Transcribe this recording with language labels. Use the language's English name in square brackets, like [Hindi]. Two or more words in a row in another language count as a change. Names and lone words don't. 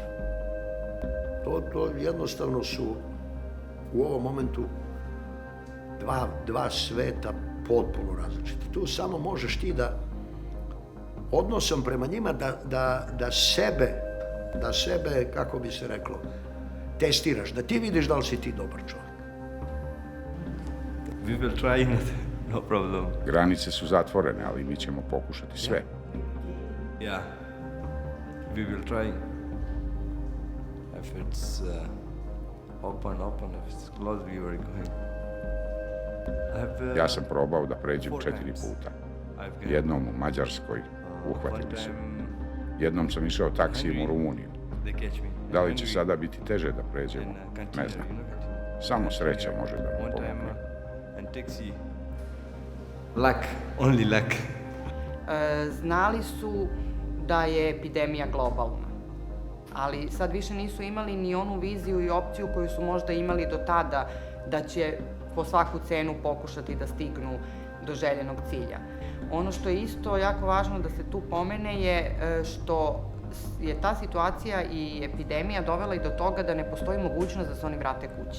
[Serbian] To jednostavno su u ovom momentu dva sveta potpuno različita. Tu samo možeš ti da odnosom prema njima da sebe, kako bi se reklo, testiraš, da ti vidiš da li si ti dobar čovjek. [English] We will try, no problem. [Serbian] Granice su zatvorene, ali mi ćemo pokušati sve. [English] Yeah, we will try. If it's open, if it's closed, we were going. [Serbian] Ja sam probao da pređem 4 puta. Jednom u Mađarskoj, uhvatili su. Jednom sam išao taksijem u Rumuniju. Da li će sada biti teže da pređemo? Ne znam. Samo sreća može da nam pomogne. [English] Luck, only luck. [Serbian] Znali su da je epidemija globalna, ali sad više nisu imali ni onu viziju i opciju koju su možda imali do tada, da će po svaku cenu pokušati da stignu do željenog cilja. Ono što je isto jako važno da se tu pomene je što je ta situacija i epidemija dovela i do toga da ne postoji mogućnost da se oni vrate kući.